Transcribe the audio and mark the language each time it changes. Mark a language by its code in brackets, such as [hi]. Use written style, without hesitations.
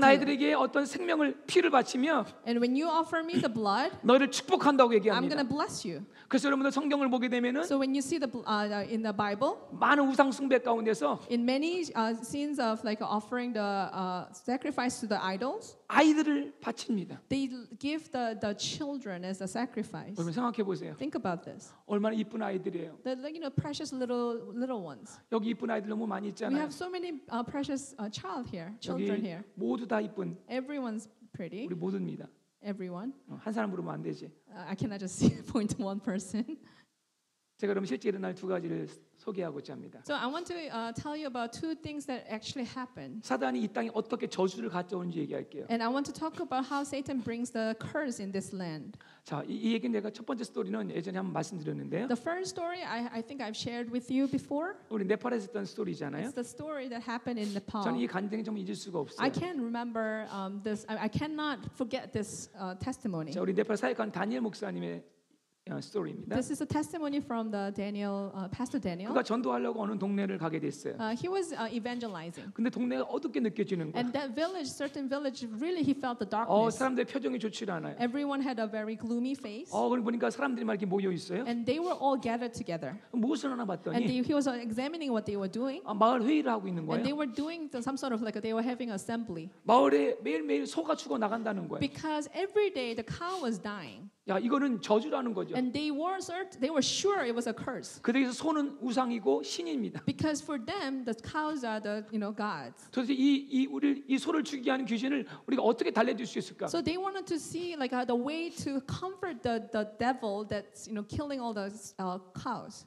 [ko] 나희들에게 어떤 생명을 피를 바치며 [en] And when you offer me the blood, [ko] 너희를 축복한다고 [en] I'm [ko] 얘기합니다. [en] going to bless you. [ko] 그래서 여러분들 성경을 보게 되면은 [en] So when you see in the Bible, [ko] 많은 우상 숭배 가운데서 [en] in many scenes of like offering the sacrifice to the idols, [ko] 아이들을 바칩니다. [en] they give the children as a sacrifice. [ko] 여러분 생각해 보세요. [en] Think about this. [ko] 얼마나 이쁜 아이들이에요. [en] The precious little ones. [ko] 여기 이쁜 아이들 너무 많이 [en] We [ko] 있잖아요. [en] have so many precious children [ko] 여기 [en] here. [ko] 모두 다 이쁜 [en] Everyone's pretty. [ko] 우리 모두입니다. [en] Everyone. [ko] 한 사람 부르면 안 되지. [en] I cannot just point to one person. [ko] 제가 그럼 실제 일어날 두 가지를 소개하고자 합니다. [en] So I want to tell you about two things that actually happened. [ko] 사단이 이 땅에 어떻게 저주를 가져오는지 얘기할게요. [en] And I want to talk about how Satan brings the curse in this land. [ko] 자, 이 얘기는 내가 첫 번째 스토리는 예전에 한번 말씀드렸는데요. [en] The first story I think I've shared with you before. [ko] 우리 네팔에서 했던 스토리잖아요. [en] It's the story that happened in Nepal. [ko] 저는 이 간증이 좀 잊을 수가 없어요. [en] I can't remember this. I cannot forget this testimony. [ko] 자, 우리 네팔 사역한 다니엘 목사님의 스토리입니다. [en] This is a testimony from the Pastor Daniel. [ko] 그가 전도하려고 어느 동네를 가게 됐어요. [en] He was evangelizing, [ko] 근데 동네가 어둡게 느껴지는 거야. [en] and that village, certain village, really he felt the darkness. [ko] 사람들의 표정이 좋지 않아요. [en] Everyone had a very gloomy face, [ko] 그걸 보니까 사람들이 막 이렇게 모여 있어요. [en] and they were all gathered together. [ko] 무엇을 하나 [en] And [ko] 봤더니 [en] he was examining what they were doing, [ko] 마을 회의를 하고 있는 [en] and [ko] 거예요. [en] they were doing some sort of like they were having assembly [ko] 마을에 매일매일 소가 죽어 나간다는 거예요. [en] because every day the cow was dying, [ko] 야, 이거는 저주라는 거죠. [en] and they were sure it was a curse. [ko] 그들에게서 소는 우상이고 신입니다. [en] Because for them, the cows are the gods. [ko] 도대체 이 소를 죽이게 하는 귀신을 우리가 어떻게 달래줄 수 있을까? [en] So they wanted to see like the way to comfort the devil that's killing all the cows.